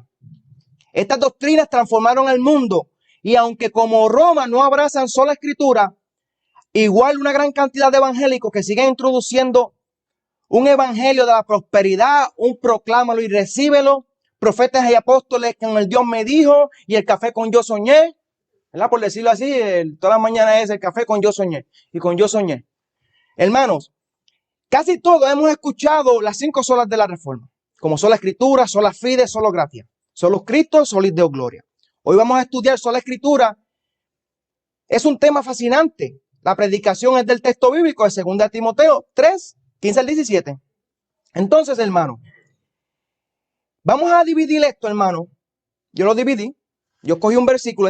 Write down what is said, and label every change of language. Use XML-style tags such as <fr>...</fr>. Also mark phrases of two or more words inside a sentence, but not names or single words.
<es>Estas doctrinas transformaron el mundo y aunque como Roma no abrazan sola escritura, igual una gran cantidad de evangélicos que siguen introduciendo un evangelio de la prosperidad, un proclámalo y recíbelo, profetas y apóstoles con el Dios me dijo y el café con yo soñé, ¿verdad? Por decirlo así, toda la mañana es el café con yo soñé y con yo soñé. Hermanos, casi todos hemos escuchado las 5 solas de la Reforma, como sola escritura,</es> <la>sola fide, solo gratia, solo Cristo, solis Deo gloria.</la> <es>Hoy vamos a estudiar sola escritura. Es un tema fascinante. La predicación es del texto bíblico de 2 Timoteo 3, 15 al 17. Entonces, hermano, vamos a dividir esto, hermano. Yo lo dividí. Yo cogí un versículo.</es>